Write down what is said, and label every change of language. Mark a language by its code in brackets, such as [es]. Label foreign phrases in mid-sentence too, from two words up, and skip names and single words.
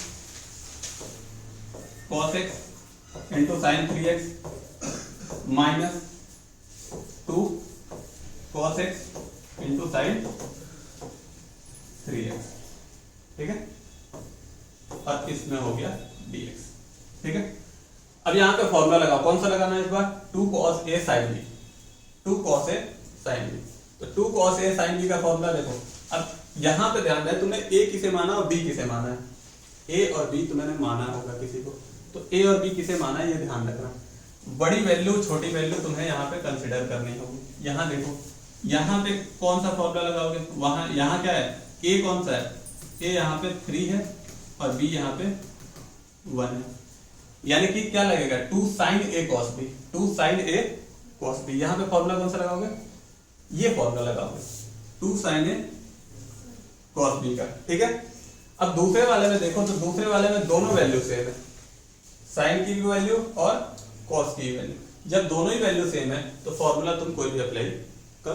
[en] cos x into sin 3x minus 2 cos x into sin 3x, [hi] ठीक है, और इसमें हो गया dx, ठीक है। अब यहाँ पे फॉर्मूला लगाओ, कौन सा लगाना है इस बार, [en] 2 cos a sin b, 2 cos a sin b, [hi] तो [en] 2 cos a sin b [hi] का फॉर्मूला देखो। अब यहाँ पे ध्यान दें, तुमने a किसे माना और b किसे माना है, a और b तुमने माना होगा किसी को, तो a और b किसे माना है ये ध्यान रखना। बड़ी वैल्यू छोटी वैल्यू तुम्हें यहाँ पे कंसिडर करनी होगी। यहाँ देखो, यहाँ पे कौन सा फॉर्मूला लगाओगे, वहां यहाँ क्या है, a कौन सा है, a यहाँ पे 3 है और b यहाँ पे 1 है, यानी कि क्या लगेगा [en] 2 sin a cos b, 2 sin a cos b। [hi] यहाँ पे फॉर्मूला कौन सा लगाओगे ये फॉर्मूला लगाओगे [en] 2 sin A cos B [hi] का, ठीक है। अब दूसरे वाले में देखो तो दूसरे वाले में दोनों [en] value same [hi] है, साइन की भी वैल्यू और कॉस की भी वैल्यू। जब दोनों ही [en] value same [hi] है तो फॉर्मूला तुम कोई भी अप्लाई करो।